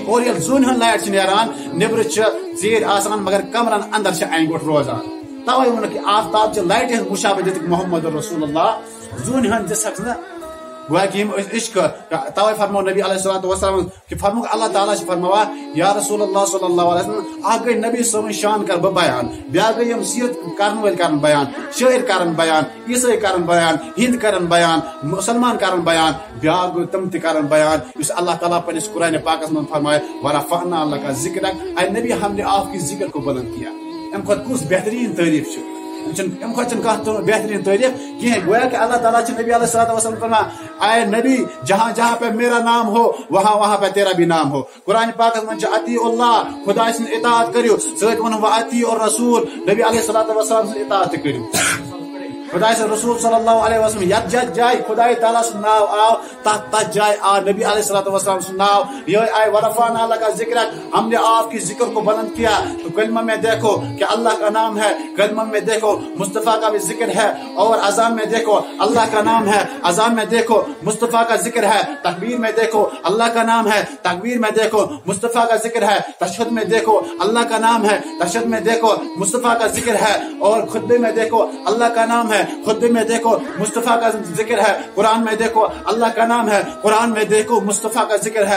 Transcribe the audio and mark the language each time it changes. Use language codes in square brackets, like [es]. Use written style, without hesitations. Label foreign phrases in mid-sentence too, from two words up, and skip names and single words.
[ks] اور ییٚلہِ زوٗنہِ ہٕنٛز لائٹ چھِ نیران نیبرٕ چھِ ژیٖرۍ آسان مگر کمرن اندر چھِ انہِ گوٚٹ روزان. توے ووٚنُکھ کہ آفتاب چہ لائٹ ہٕنٛز مشابہ دِتُکھ محمد رسول اللہ زوٗنہِ ہٕنٛز دِژہکھ نہٕ گویا کہ یِم عشق. توے فرمو نبی [ar] علیہ الصلوۃ والسلام [ks] کہ فرموک اللہ تعالیٰ فرماوان [ar] یا رسول اللہ صلی اللہ علیہ وسلم [ks] اکھ گئی نبی صٲبٕنۍ شان کر بہٕ بیان بیاکھ گئی یِم سیرت کرن وٲلۍ کرن بیان شٲعر کرن بیان عیسٲے کرن بیان ہند کرن بیان مسلمان کرن بیان بیاکھ گوٚو تِم تہِ کرن بیان یُس اللہ تعالیٰ پننِس قرآنِ پاکس منٛز فرمایہِ [ar] ورفعنا لک ذکرک [ur] اے نبی ہم نے آپ کی ذکر کو بلند کیا. [ks] ام کھۄتہٕ کُس بہترین تعریف ام کھۄتہٕ کانٛہہ بہترین تعریف کہیٖنۍ. [ur] گویا کہ اللہ تعالیٰ نبی [ar] علیہ الصلوۃ والسلام [ur] فرمایا اے نبی جہاں جہاں پہ میرا نام ہو وہاں وہاں پہ تیرا بھی نام ہو. [ks] قرآن پاکس منٛز چھُ [ar] اطیع اللہ [ks] خدا سٕنٛز اطاعت کٔرِو سۭتۍ ووٚنُن [ar] واطیعوا الرسول [ks] نبی [ar] علیہ الصلوۃ والسلام [ks] سٕنٛز اطاعت تہِ کٔرِو. خدا سے رسول [ar] صلی اللہ علیہ وسلم [ks] یت جت جائے خدا تعالیٰ سن ناو آو تت جائے آ نبی [ar] علیہ الصلوۃ والسلام [ks] سن ناو. [ur] یہ آئے [ar] ورفعنا لک ذکرک [ur] ہم نے آپ کی ذکر کو بلند کیا. تو کلمہ میں دیکھو کہ اللہ کا نام ہے کلمہ میں دیکھو مصطفیٰ کا بھی ذکر ہے اور اذان میں دیکھو اللہ کا نام ہے اذان میں دیکھو مصطفیٰ کا ذکر ہے تکبیر میں دیکھو اللہ کا نام ہے تکبیر میں دیکھو مصطفیٰ کا ذکر ہے تشہد میں دیکھو اللہ کا نام ہے تشہد میں دیکھو مصطفیٰ کا ذکر ہے اور خطبے میں دیکھو اللہ کا نام ہے خطبے میں دیکھو مصطفیٰ کا ذکر ہے قرآن میں دیکھو اللہ کا نام ہے قرآن میں دیکھو مصطفیٰ کا ذکر ہے.